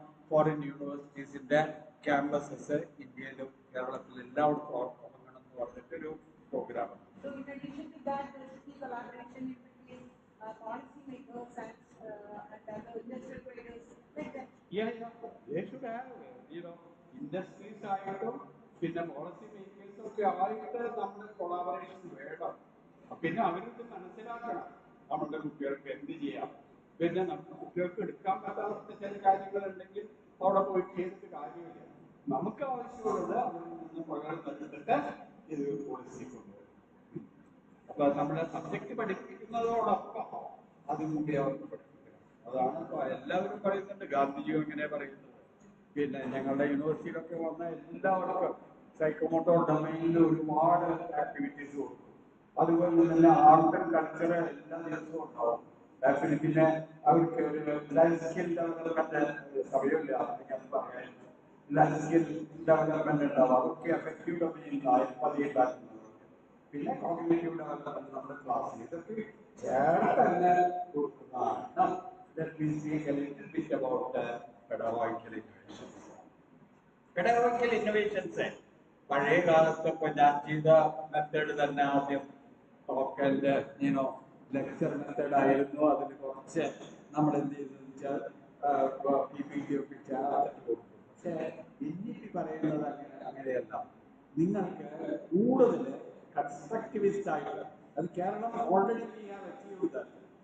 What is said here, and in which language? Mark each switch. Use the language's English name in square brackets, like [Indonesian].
[Malayalam] Foreign യൂണിവേഴ്സിറ്റീസിന്റെ campuses ഇന്ത്യയിലും കേരളത്തിലും എല്ലായിടത്തും തുടങ്ങണം എന്ന് പറഞ്ഞിട്ടൊരു പ്രോഗ്രാമാണ്. [English] So in addition to that, there should be collaboration between policy makers and other industrial traders like that. Yeah, they should have, [Malayalam] industries ആയിട്ടും പിന്നെ പോളിസി മേക്കേഴ്സും ഒക്കെ ആയിട്ട് നമ്മുടെ കൊളാബറേഷൻ വേണം. പിന്നെ അവർക്ക് മനസ്സിലാക്കണം നമ്മുടെ കുട്ടികൾക്ക് എന്ത് ചെയ്യാം. പിന്നെ നമ്മുടെ കുട്ടികൾക്ക് എടുക്കാൻ പറ്റാത്ത ചില കാര്യങ്ങളുണ്ടെങ്കിൽ അവിടെ പോയി ചെയ്തിട്ട് കാര്യമില്ല. നമുക്ക് ആവശ്യമുള്ളത് അവരിൽ നിന്ന് പകർന്നെടുത്തിട്ട് ഇത് പോളിസി കൊണ്ടുവരും. അപ്പൊ നമ്മുടെ സബ്ജക്ട് പഠിപ്പിക്കുന്നതോടൊപ്പം അതും കൂടി അവർക്ക് പഠിപ്പിക്കണം. അതാണ് ഇപ്പൊ എല്ലാവരും പറയുന്നുണ്ട്. ഗാന്ധിജിയും ഇങ്ങനെ പറയുന്നത്. പിന്നെ ഞങ്ങളുടെ യൂണിവേഴ്സിറ്റിയിലൊക്കെ വന്ന എല്ലാവർക്കും സൈക്കോമോട്ടോർ ഡൊമൈനിൽ ഒരുപാട് ആക്ടിവിറ്റീസ് കൊടുക്കും. അതുപോലെ തന്നെ ആർട്ട് ആൻഡ് കൾച്ചർ എല്ലാ ദിവസവും ഉണ്ടാവും. പിന്നെ അവർക്ക് ഒരു ലൈഫ് സ്കിൽ ഡെവലപ്മെന്റ് സമയമില്ല ഞാൻ പറയാൻ. ലൈഫ് സ്കിൽ ഡെവലപ്മെന്റ് ഉണ്ടാവും. അതൊക്കെ എഫക്റ്റീവ് ഡൊമൈനിലായി പതിയുണ്ടാക്കുന്നത്. പിന്നെ കോഗ്നിറ്റീവ് ഡെവലപ്മെന്റ് നമ്മുടെ ക്ലാസ്സിൽ ഇതൊക്കെ ചേർന്ന് തന്നെ കൊടുക്കുന്നതാണ്. [English] Let me speak a little bit about pedagogical innovations. [Malayalam] Pedagogical innovations പഴയ കാലത്തൊക്കെ ഞാൻ ചെയ്ത മെത്തേഡ് തന്നെ ആദ്യം ടോക്കലിന്റെ ലെക്ചർ മെത്തേഡ് ആയിരുന്നു. അതിൽ കുറച്ച് നമ്മൾ എന്ത് ചെയ്തെന്ന് വെച്ചാൽ PPT ഒക്കെ ചേർത്തിട്ട് കൊടുക്കും. പക്ഷേ പിന്നീട് പറയുന്നത് അങ്ങനെയല്ല. നിങ്ങൾക്ക് കൂടുതൽ കൺസ്ട്രക്റ്റിവിസ്റ്റ് ആയിട്ട്, അത് Keralam already [English] We have achieved that.